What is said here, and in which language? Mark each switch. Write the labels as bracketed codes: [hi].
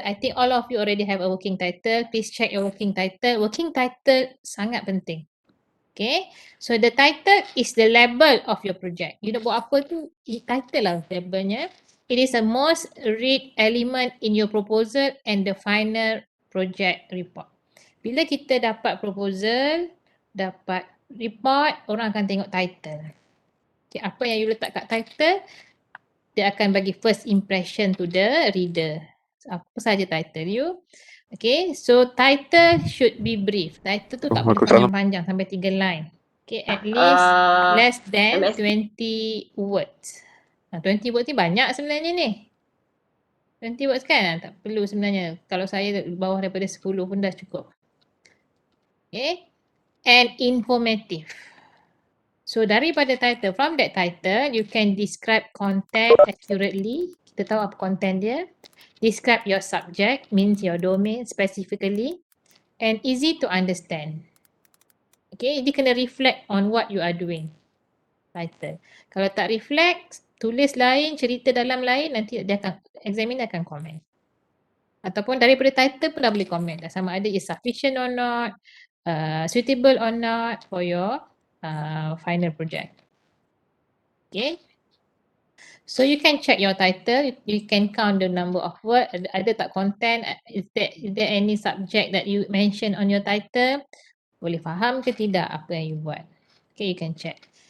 [en] I think all of you already have a working title. Please check your working title. Working title [ms] sangat penting. [en] Okay, so the title is the label of your project. You [ms] nak buat apa tu, [en] title [ms] lah labelnya. [en] It is the most read element in your proposal and the final project report. [ms] Bila kita dapat proposal, dapat report, orang akan tengok title. Okay, apa yang you letak kat title, dia akan bagi [en] first impression to the reader. [ms] So, apa saja title you. Okay, [en] so title should be brief. [ms] Title tu tak boleh panjang-panjang sampai 3 line. [en] Okay, at least less than 20 words. [ms] 20 words ni banyak sebenarnya ni. 20 words kan? Tak perlu sebenarnya. Kalau saya bawah daripada 10 pun dah cukup. [en] Okay, and informative. So [ms] daripada title, [en] from that title, you can describe content accurately. [ms] Kita tahu apa content dia. [en] Describe your subject, means your domain specifically. And easy to understand. Okay, [ms] dia kena [en] reflect on what you are doing. [ms] Title. Kalau tak reflect, tulis lain, cerita dalam lain, nanti dia akan, examiner akan komen. Ataupun daripada title pun dah boleh komen dah. Sama ada [en] is sufficient or not, suitable or not for your final project. Okay. So you can check your title, you can count the number of words, [ms] ada tak content, [en] is there any subject that you mention on your title, [ms] boleh faham ke tidak apa yang you buat. [en] Okay, you can check.